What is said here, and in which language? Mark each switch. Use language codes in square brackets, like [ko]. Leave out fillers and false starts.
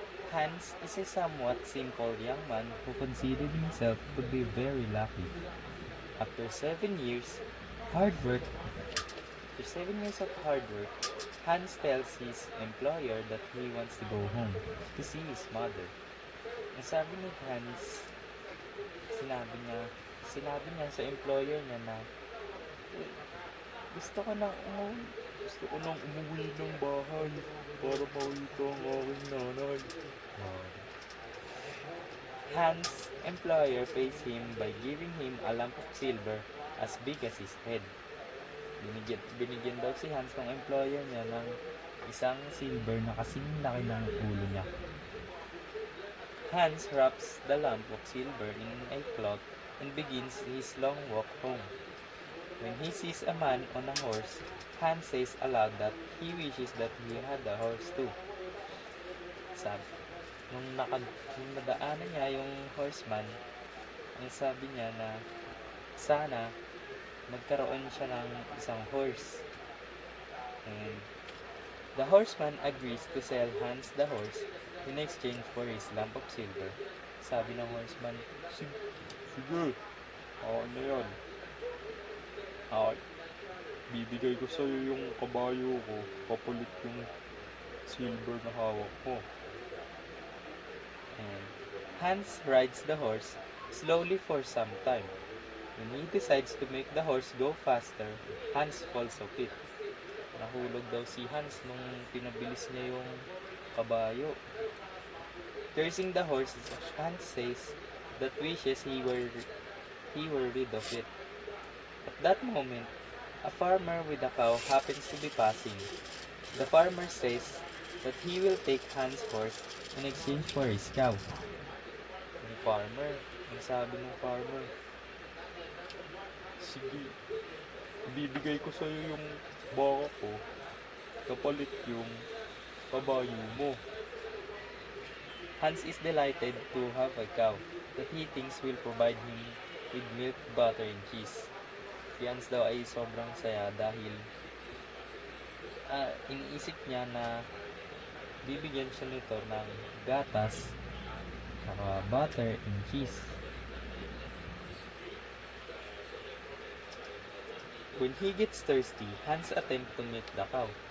[en] Hans is a somewhat simple young man who considered himself to be very lucky. After 7 years hard work, After 7 years of hard work, Hans tells his employer that he wants to go home to see his mother. [tl] Ang sabi ni Hans, sinabi niya, sinabi niya sa employer niya na "Eh, gusto ko nang umuwi, gusto ko nang umuwi ng bahay para makita ang aking nanay." Wow. [en] Hans' employer pays him by giving him a lump of silver as big as his head. [tl] Binigyan daw si Hans ng employer niya ng isang silver na kasing laki ng ulo niya. [en] Hans wraps the lump of silver in a cloth and begins his long walk home. When he sees a man on a horse, Hans says aloud that he wishes that he had a horse too. [tl] Sabi, nung nadaanan niya yung horseman, ang sabi niya na sana magkaroon siya ng isang horse. [en] And the horseman agrees to sell Hans the horse in exchange for his lump of silver. [tl] Sabi ng horseman, sige, na yan. Bibigay ko sa'yo yung kabayo ko, kapalit yung silver na hawak ko. [en] And Hans rides the horse slowly for some time. When he decides to make the horse go faster, Hans falls off it. [tl] Nahulog daw si Hans nung pinabilis niya yung kabayo. [en] Cursing the horse, Hans says that wishes he were rid of it. At that moment, a farmer with a cow happens to be passing. The farmer says that he will take Hans' horse in exchange for his cow. [tl] Ang sabi ng farmer, sige, bibigay ko sa'yo yung baka ko, kapalit yung kabayo mo. [en] Hans is delighted to have a cow that he thinks will provide him with milk, butter, and cheese. [tl] Si Hans daw ay sobrang saya dahil iniisip niya na bibigyan siya nito ng gatas, [en] butter, and cheese. When he gets thirsty, Hans attempts to milk the cow.